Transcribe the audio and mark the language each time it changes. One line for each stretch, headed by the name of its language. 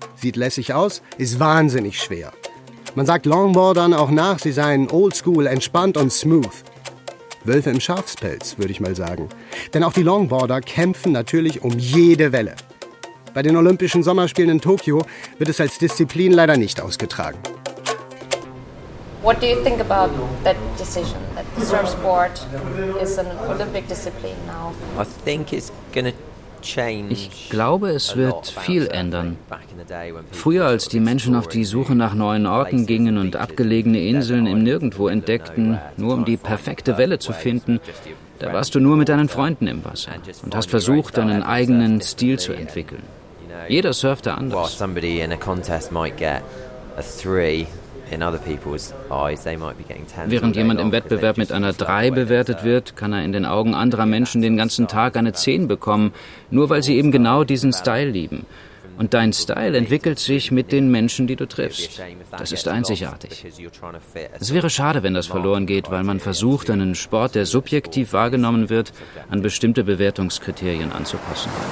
German: Sieht lässig aus, ist wahnsinnig schwer. Man sagt Longboardern auch nach, sie seien oldschool, entspannt und smooth. Wölfe im Schafspelz, würde ich mal sagen. Denn auch die Longboarder kämpfen natürlich um jede Welle. Bei den Olympischen Sommerspielen in Tokio wird es als Disziplin leider nicht ausgetragen.
English: What do you think about that decision that the surfboard is an Olympic discipline now? I think it's gonna change.
German: Ich glaube, es wird viel ändern. Früher, als die Menschen auf die Suche nach neuen Orten gingen und abgelegene Inseln im Nirgendwo entdeckten, nur um die perfekte Welle zu finden, da warst du nur mit deinen Freunden im Wasser und hast versucht, deinen eigenen Stil zu entwickeln. Jeder surfte anders.
English: While somebody in a contest might get a three. In other people's eyes, they might be getting 10.
German: Während jemand im Wettbewerb mit einer 3 bewertet wird, kann er in den Augen anderer Menschen den ganzen Tag eine 10 bekommen, nur weil sie eben genau diesen Style lieben. Und dein Style entwickelt sich mit den Menschen, die du triffst. Das ist einzigartig. Es wäre schade, wenn das verloren geht, weil man versucht, einen Sport, der subjektiv wahrgenommen wird, an bestimmte Bewertungskriterien anzupassen.